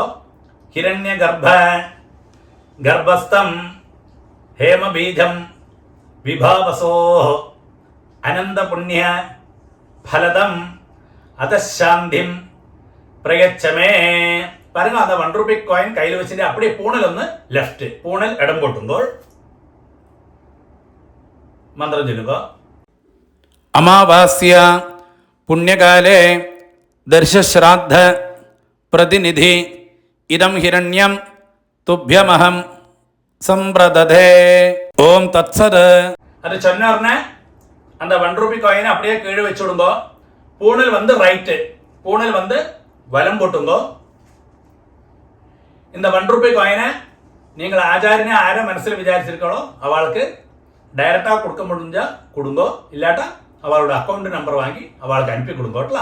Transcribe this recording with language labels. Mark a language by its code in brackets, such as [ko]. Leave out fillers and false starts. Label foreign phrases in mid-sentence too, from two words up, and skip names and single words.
[sa] हिरण्य गर्भस्थं हेम बीजं विभावसोः अनन्त पुण्य फलदम् अतः शान्तिं प्रयच्छ मे. [ta] பாருங்க, அந்த 1 [en] rupee coin [ta] கையில் வச்சுட்டு அப்படியே பூணல் லெஃப்ட், பூணல் இடம் போட்டுங்கோ. மந்திரம் சொல்லுங்க. [sa] अमावास्या पुण्यकाले दर्शश्राद्ध प्रतिनिधि इदं हिरण्यं तुभ्यमहं सम्प्रददे. ॐ तत्सत्. [ta] அது சொன்ன உடனே அந்த 1 [en] rupee coin [ta] அப்படியே கீழே வச்சு விடுங்கோ. பூணல் ரைட்டு, பூணல் வலம் போட்டுங்கோ. இந்த 1 [en] rupee coin [ta] நீங்கள் ஆச்சாரியனை ஆரை மனசில் விசாரிச்சிருக்கோ அவளுக்கு டைரக்டாக கொடுக்க முடிஞ்சா கொடுங்கோ, இல்லாட்டா அவளோட [en] account number [ta] வாங்கி அவளுக்கு அனுப்பி கொடுங்கோட்டா.